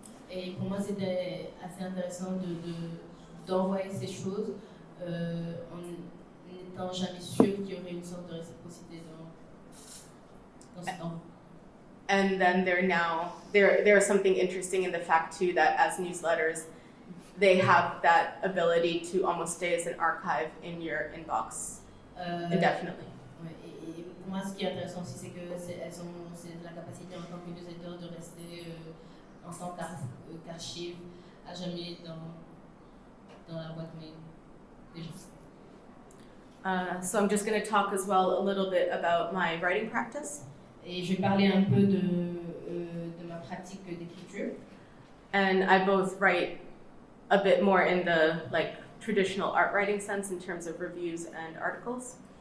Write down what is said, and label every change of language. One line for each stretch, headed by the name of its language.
French: Et pour moi, c'était assez intéressant d'envoyer ces choses en n'étant jamais sûr qu'il y aurait une sorte de réciprocité dans ce temps.
English: And then there is something interesting in the fact too that as newsletters, they have that ability to almost stay as an archive in your inbox indefinitely.
French: Ouais, et pour moi, ce qui est intéressant aussi, c'est que elles ont la capacité en tant que newsletter de rester en tant qu'archive à jamais dans la boîte mail des gens.
English: So I'm just going to talk as well a little bit about my writing practice.
French: Et je vais parler un peu de ma pratique d'écriture.
English: And I both write a bit more in the traditional art writing sense in terms of reviews and articles.